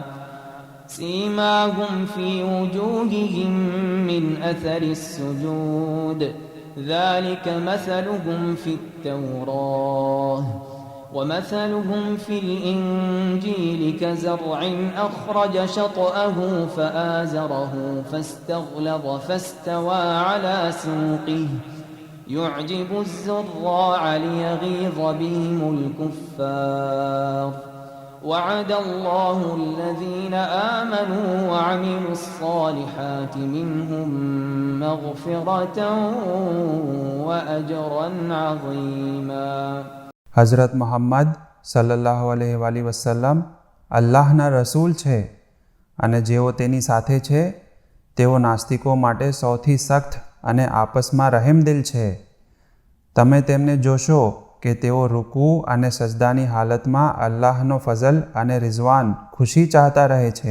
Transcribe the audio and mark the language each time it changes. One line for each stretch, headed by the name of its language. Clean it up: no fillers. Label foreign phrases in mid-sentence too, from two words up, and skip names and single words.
Arabic: سيماهم في وجوههم من أثر السجود ذلك مثلهم في التوراة ومثلهم في الإنجيل كزرع أخرج شطأه فآزره فاستغلظ فاستوى على سوقه يعجب الزراع ليغيظ بهم الكفار وعد الله الذين آمنوا وعملوا الصالحات منهم مغفرة وأجرا عظيما.
Gujarati: હઝરત મુહમ્મદ
Arabic: صلى الله عليه وسلم
Gujarati: અલ્લાહના રસૂલ છે, અને જેઓ તેની સાથે છે તેઓ નાસ્તિકો માટે સૌથી સખ્ત અને આપસમાં રહેમદિલ છે. તમે તેમને જોશો કે તેઓ રૂકૂ અને સજદાની હાલતમાં અલ્લાહનો ફઝલ અને રિઝવાન ખુશી ચાહતા રહે છે.